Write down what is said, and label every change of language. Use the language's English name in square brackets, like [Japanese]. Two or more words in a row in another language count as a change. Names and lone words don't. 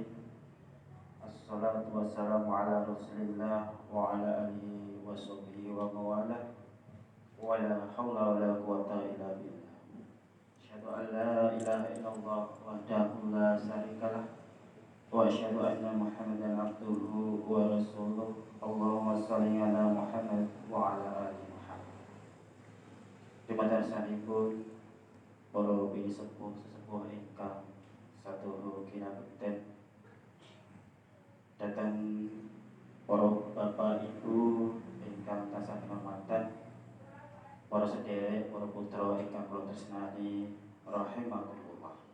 [Arabic] الصلاة والسلام على رسول الله وعلى آله وصحبه وموالاه. ولا حول ولا قوة إلا بالله. أشهد أن لا إله إلا الله وحده لا شريك له وأشهد أن محمدا عبده ورسوله. اللهم صل على محمد وعلى آل محمد. [Javanese] Dumateng sanipun para sepuh sesepuh ingkang satuhu kinabekten dhateng para bapak ibu ingkang tansah kinurmatan, para sedherek, para putra ingkang kula tresnani rahimakumullah.